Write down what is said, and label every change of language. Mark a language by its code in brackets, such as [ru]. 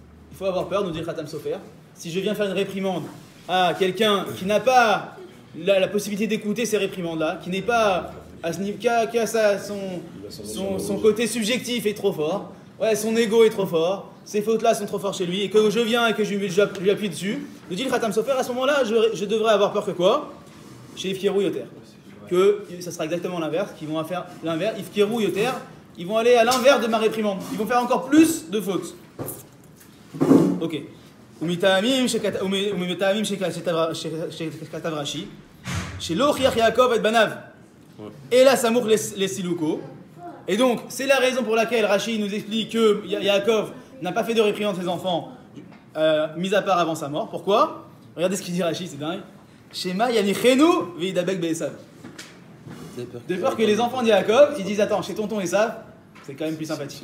[fr] Il faut avoir peur, nous dit Khatam Sofer. Si je viens faire une réprimande à quelqu'un qui n'a pas la possibilité d'écouter ces réprimandes-là, qui n'est pas à ce niveau, qui a son côté subjectif est trop fort, ouais, son ego est trop fort, ces fautes-là sont trop fortes chez lui, et que je viens et que je lui appuie dessus, nous dit le Khatam Sofer, à ce moment-là, je devrais avoir peur que quoi? Chez Ifkirou Yoter. Que ça sera exactement l'inverse, qu'ils vont faire l'inverse, Ifkirou Yoter, ils vont aller à l'inverse de ma réprimande, ils vont faire encore plus de fautes. Ok. [he] ומטעמים שכתב רש"י, שלא הוכיח יעקב את בניו, אלא סמוך לסילוקו. [fr] Et donc, c'est la raison pour laquelle Rashi nous explique que Yaakov n'a pas fait de réprimande de ses enfants, mis à part avant sa mort. Pourquoi? Regardez ce qu'il dit Rashi, c'est dingue. [he] Shema yanichenu v'idabek be'esav. [fr] De peur que les enfants de Yaakov, ils disent attends, chez tonton Esav, c'est quand même plus sympathique.